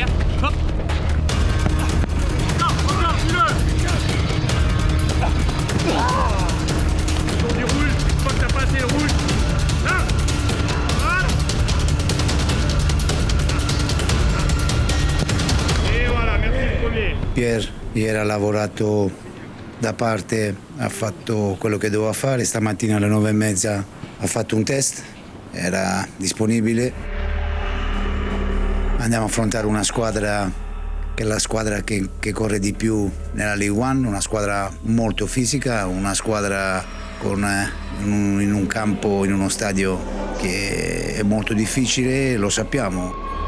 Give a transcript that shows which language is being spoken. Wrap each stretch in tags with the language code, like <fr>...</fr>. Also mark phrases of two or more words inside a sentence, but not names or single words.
<fr>Hop. Non, encore, dis-le. Du rouge, je crois que t'as pas assez le rouge. Là.</fr> <it>Pierre ieri ha lavorato da parte, ha fatto quello che doveva fare, stamattina alle 9:30 ha fatto un test, era disponibile. Andiamo a affrontare una squadra che è la squadra che corre di più nella League One, una squadra molto fisica, una squadra in un campo, in uno stadio che è molto difficile, lo sappiamo.</it>